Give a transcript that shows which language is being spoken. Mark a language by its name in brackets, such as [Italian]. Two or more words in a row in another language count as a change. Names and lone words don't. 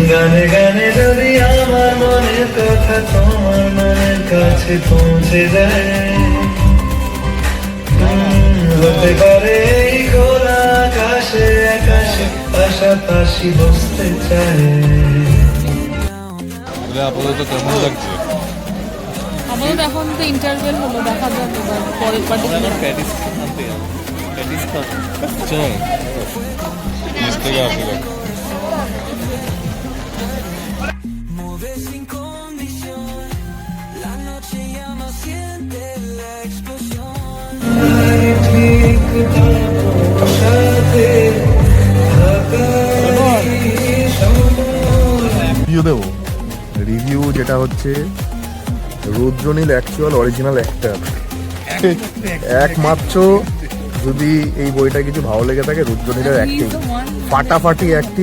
[Bangla] গানে গানে যদি আমার মনের কথা তোমার মনের কাছে পৌঁছে যায়, হতে পারে এই খোলা আকাশে আকাশে পাশাপাশি বসতে চায়। আপাতত কেমন লাগছে? আমাদের এখন তো ইন্টারভেল হলো, দেখা যাক এবার পরের পার্টি। চল নিচ থেকে আসি। [Spanish] Mueve sin condición, la noche llama, siente la explosión. [Bangla] ঠিক তার সাথে রিভিউ দেবো। রিভিউ যেটা হচ্ছে রুদ্রনীল [English] actual original actor, [Bangla] একমাত্র যদি এই বইটা কিছু ভালো লেগে থাকে রুদ্রনীলের অ্যাক্টিং, ফাটাফাটি অ্যাক্টিং।